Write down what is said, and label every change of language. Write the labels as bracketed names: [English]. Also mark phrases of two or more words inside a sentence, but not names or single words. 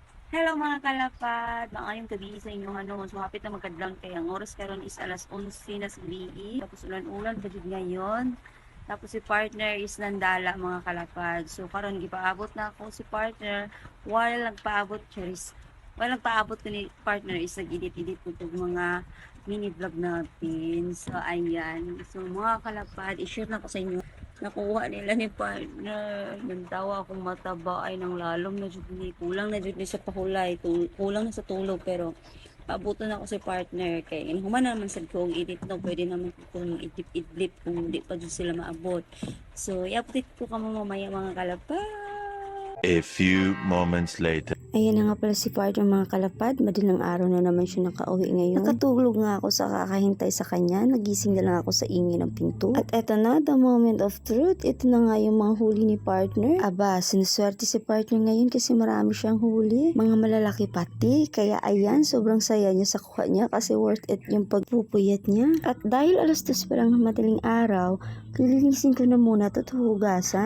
[Cebuano] Hello mga kalapad, maayong gabi sa inyong So hapit na magkadlang kay ang oras karon is alas 11 na sa gabi. Tapos ulan-ulan pa jud ngayon. Tapos si partner is nandala mga kalapad. So karon gipaabot na ako si partner while nagpaabot charis. While nagpaabot ko ni partner is nag-edit-edit ko tong mga mini vlog natin. [Filipino] So ayan. [Cebuano] So mga kalapad, i-share na ko sa inyo nakuha nila ni partner. Nagtawa akong mataba ay nang lalom na jud ni. Kulang na jud ni sa pahulay. Kulang na sa tulog pero paabuton ako si partner kay human naman sad ko og edit no pwede naman kung idlip kung di pa jud sila maabot. So i-update ko kamo mamaya mga kalapa. [English] A few moments later. [Filipino] Ayan na nga pala si partner mga kalapad, madalang araw na naman siya nakauwi ngayon. Nakatulog nga ako sa kakahintay sa kanya, nagising na lang ako sa ingay ng pinto. At eto na, [English] the moment of truth, [Filipino] ito na nga yung mga huli ni partner. Aba, sinuswerte si partner ngayon kasi marami siyang huli. Mga malalaki pati, kaya ayan, sobrang saya niya sa kuha niya kasi worth it yung pagpupuyat niya. At dahil alas 2 pa lang ng madaling araw, lilinisin ko na muna ito at hugasan.